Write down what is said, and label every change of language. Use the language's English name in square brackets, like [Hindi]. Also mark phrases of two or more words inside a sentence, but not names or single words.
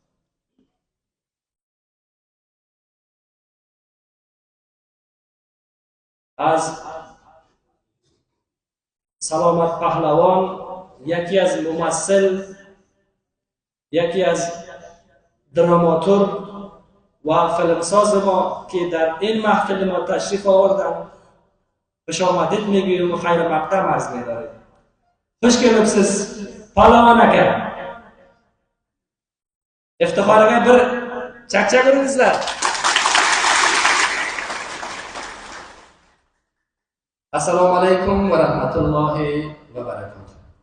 [Persian] از سلامت پهلوان، یکی از ممثل، یکی از دراماتورگ و فیلمساز ما که در این محفل ما تشریف آوردند، خوش آمدید میگوییم و خیر مقدم عرض می‌داریم. [Uzbek] Xush kelibsiz, Palvon aka. Iftixoriga bir chaqchaq uringizlar. [Arabic] السلام عليكم ورحمة الله وبركاته.